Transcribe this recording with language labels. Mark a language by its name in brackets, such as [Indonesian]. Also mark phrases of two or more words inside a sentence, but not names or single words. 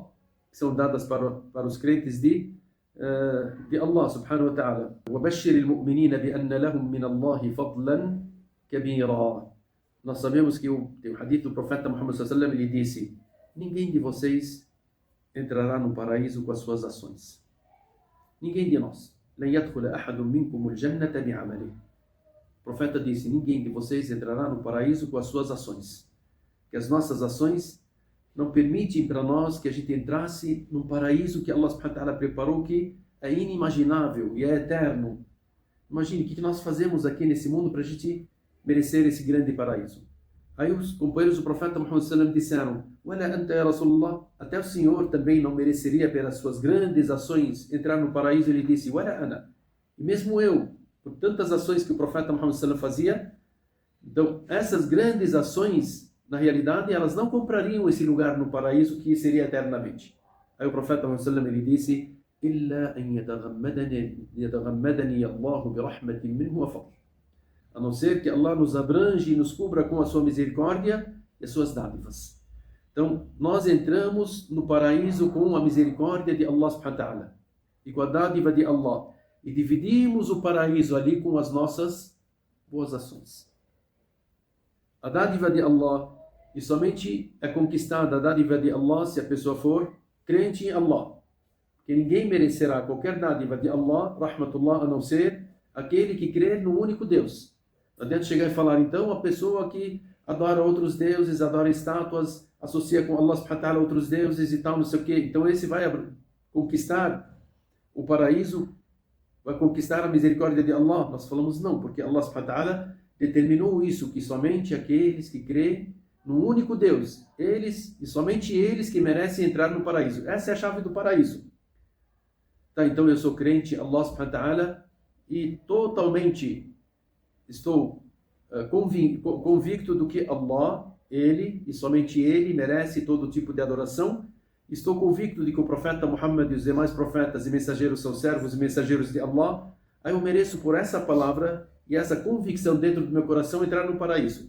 [Portuguese] Que são dadas para os crentes de [Arabic] الله سبحانه وتعالى. وَبَشِّرِ الْمُؤْمِنِينَ بِأَنَّ لَهُمْ مِنَ اللَّهِ فَضْلًا كَبِيرًا. [Portuguese] Nós sabemos que tem o hadith do profeta Muhammad [Arabic] صلى الله عليه وسلم, [Portuguese] ele disse: ninguém de vocês entrará no paraíso com as suas ações. Ninguém de nós. [Arabic] لَنْ يَدْخُلَ أَحَدٌ مِنْكُمُ الْجَنَّةَ بِعَمَلِهِ. [Portuguese] O profeta disse: ninguém de vocês entrará no paraíso com as suas ações. Que as nossas ações não permitem para nós que a gente entrasse num paraíso que [Arabic] الله سبحانه وتعالى [Portuguese] preparou, que é inimaginável e é eterno. Imagine o que nós fazemos aqui nesse mundo para a gente merecer esse grande paraíso. Aí os companheiros do profeta Muhammad [Arabic] صلى الله عليه وسلم [Portuguese] disseram: [Arabic] "ولا أنت يا رسول الله", [Portuguese] até o Senhor também não mereceria pelas suas grandes ações entrar no paraíso. Ele disse: [Arabic] "ولا أنا", [Portuguese] e mesmo eu, por tantas ações que o profeta Muhammad [Arabic] صلى الله عليه وسلم [Portuguese] fazia, então essas grandes ações, na realidade, elas não comprariam esse lugar no paraíso que seria eternamente. Aí o profeta Muhammad [Arabic] صلى الله عليه وسلم [Portuguese] ele disse: [Arabic] "إلا أن يتغمدني الله ب رحمة منه و فضل", [Portuguese] a não ser que Allah nos abrange e nos cubra com a sua misericórdia e as suas dádivas. Então, nós entramos no paraíso com a misericórdia de [Arabic] الله سبحانه وتعالى [Portuguese] e com a dádiva de Allah, e dividimos o paraíso ali com as nossas boas ações. A dádiva de Allah, e somente é conquistada a dádiva de Allah se a pessoa for crente em Allah. Porque ninguém merecerá qualquer dádiva de Allah, rahmatullah, a não ser aquele que crê no único Deus. Não adianta chegar e falar, então, a pessoa que adora outros deuses, adora estátuas, associa com [Arabic] الله سبحانه وتعالى [Portuguese] outros deuses e tal, não sei o quê. Então esse vai conquistar o paraíso, vai conquistar a misericórdia de Allah. Nós falamos não, porque [Arabic] الله سبحانه وتعالى [Portuguese] determinou isso, que somente aqueles que creem no único Deus, eles e somente eles que merecem entrar no paraíso. Essa é a chave do paraíso. Tá, então eu sou crente em [Arabic] الله سبحانه وتعالى [Portuguese] e totalmente estou convicto do que Allah, Ele e somente Ele merece todo tipo de adoração. Estou convicto de que o profeta Muhammad e os demais profetas e mensageiros são servos e mensageiros de Allah. Aí eu mereço por essa palavra e essa convicção dentro do meu coração entrar no paraíso.